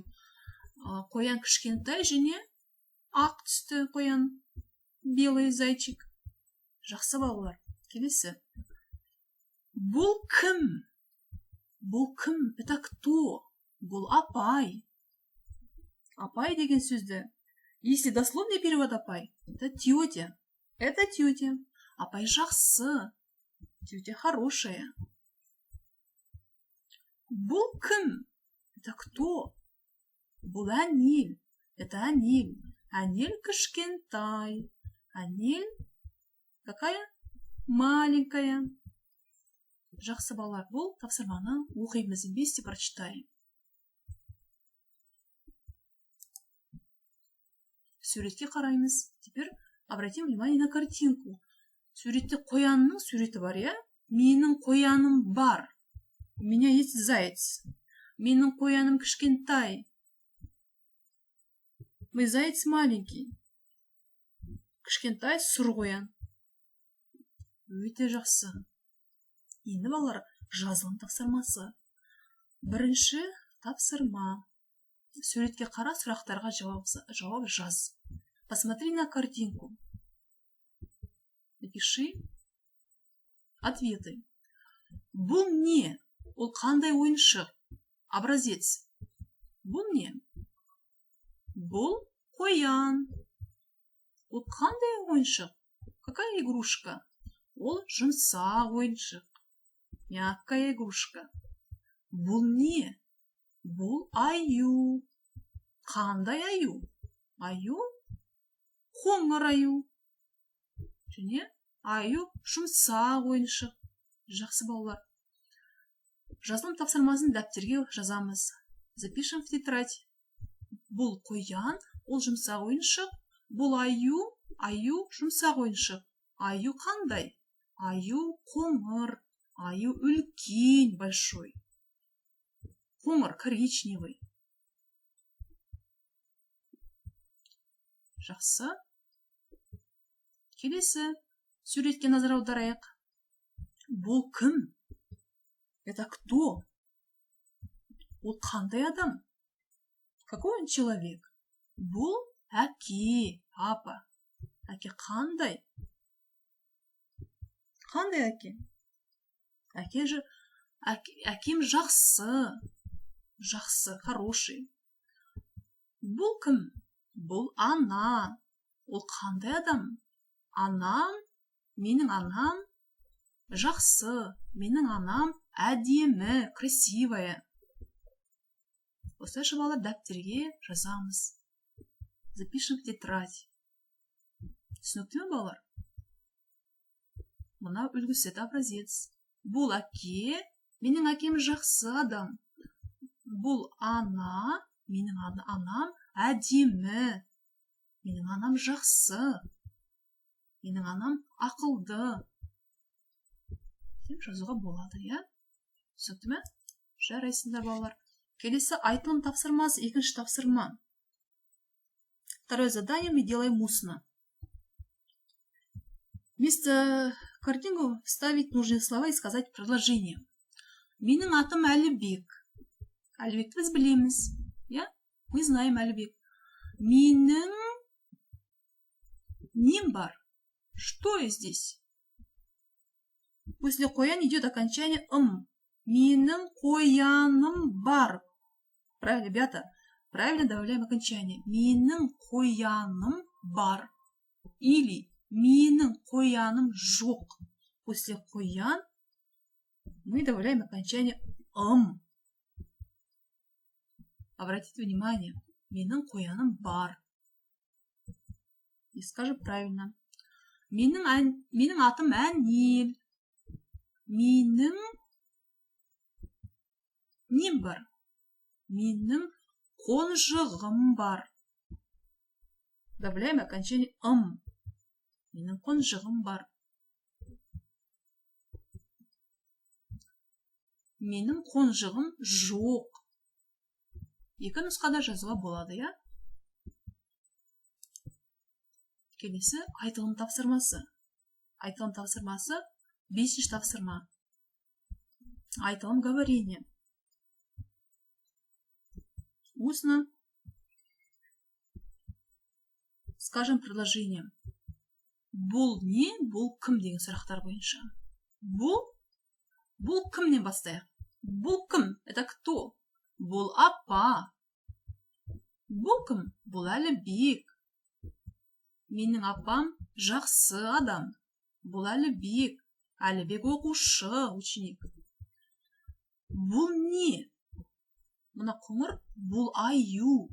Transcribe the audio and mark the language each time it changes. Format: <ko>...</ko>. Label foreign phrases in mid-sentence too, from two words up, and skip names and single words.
<kk>Қоян кішкентай және ақ түсті қоян.</kk> <ru>Белый зайчик.</ru> <kk>Жақсы балалар. Келесі. Бұл кім? Бұл кім?</kk> <ru>Это кто?</ru> <kk>Бұл апай. Апай деген сөзді.</kk> <ru>Если дословный перевод апай, это тетя. Это тетя.</ru> <kk>Апай жақсы.</kk> <ru>Тетя хорошая.</ru> <kk>Бұл кім?</kk> <ru>Это кто?</ru> <kk>Бұл әнел. Это әнел. Әнел кішкентай. Әнел какая?</kk> <ru>Маленькая.</ru> <kk>Жақсы балалар, бұл тапсырманы оқимыз,</kk> <ru>вместе прочитаем.</ru> <kk>Суретке қараймыз.</kk> <ru>Теперь обратим внимание на картинку.</ru> <kk>Суретте қоянның суреті бар, я? Менің қояным бар.</kk> <ru>У меня есть заяц.</ru> <kk>Менің қояным кішкентай.</kk> <ru>Мой заяц маленький.</ru> <kk>Кішкентай сұр қоян. Өте жақсы. Енді балалар, жазылым тапсырмасы. Бірінші тапсырма. Суретке қара, сұрақтарға жауап жаз.</kk> <ru>Посмотри на картинку. Напиши ответы.</ru> <kk>Бұл не? Ол қандай ойыншық? Образец. Бұл не? Бұл қоян. Ол қандай ойыншық?</kk> <ru>Какая игрушка?</ru> <kk>Ол жұмсақ ойыншық.</kk> <ru>Мягкая игрушка.</ru> <kk>Бұл не? Бұл аю. Қандай аю? Аю қоңыр аю. Және аю жұмсақ ойыншық. Жақсы балалар. Жазылым тапсырмасын дәптерге жазамыз.</kk> <ru>Запишем в тетрадь.</ru> <kk>Бұл қоян, ол жұмсақ ойыншық. Бұл аю жұмсақ ойыншық. Аю қандай? Аю қоңыр. Аю үлкен, большой. Қоңыр, коричневый. Жақсы. Келесі. Суретке назар аударайық. Бұл кім?</kk> <ru>Это кто?</ru> <kk>Ол қандай адам?</kk> <ru>Какой он человек?</ru> <kk>Бұл әке, папа. Әке қандай? Қандай әке? Әкем жақсы. Жақсы, хороший. Бұл кім? Бұл ана. Ол қандай адам? Анам, менің анам жақсы. Менің анам әдемі, красивая. Осылайша балалар дәптерге жазамыз.</kk> <ru>Запишем в тетрадь.</ru> <kk>Түсінікті ме балалар? Мына үлгісі образец. Бұл әке, менің әкем жақсы адам. Бұл ана, менің анам әдемі. Менің анам жақсы. Менің анам ақылды. Деп жазуға болады, я? Түсінікті ме? Жарайсыңдар балалар. Келесі айтылым тапсырмасы, екінші тапсырма.</kk> <ru>Второе задание мы делаем устно. Вместо картинку вставить нужные слова и сказать предложение.</ru> <kk>Менің атым Әлібек. Әлібекті біз білеміз. Я?</kk> <ru>Мы знаем Әлібек.</ru> <kk>Менің нем бар?</kk> <ru>Что здесь? После қоян идет окончание ым.</ru> <kk>Менің қояным бар.</kk> <ru>Правильно, ребята? Правильно добавляем окончание.</ru> <kk>Менің қояным бар. Или менің қояным жоқ.</kk> <ru>После қоян мы добавляем окончание ым. Обратите внимание.</ru> <kk>Менің қояным бар.</kk> <ru>И скажем правильно.</ru> <kk>Менің атым Әнел. Менің нем бар? Менің қонжығым бар.</kk> <ru>Добавляем окончание ым.</ru> <kk>Менің қонжығым бар. Менің қонжығым жоқ. Екі нұсқада жазуға болады, я? Келесі айтылым тапсырмасы. Айтылым тапсырмасы 5-ші тапсырма. Айтылым говорение.</kk> <ru>Устно скажем предложением.</ru> <kk>Бұл не, бұл кім деген сұрақтар бойынша. Бұл кімнен бастайық? Бұл кім?</kk> <ru>Это кто?</ru> <kk>Бұл апа. Бұл кім? Бұл Әлібек. Менің апам жақсы адам. Бұл Әлібек. Әлібек оқушы, ученик. Бұл не? Мына қоңыр, бұл аю.</kk>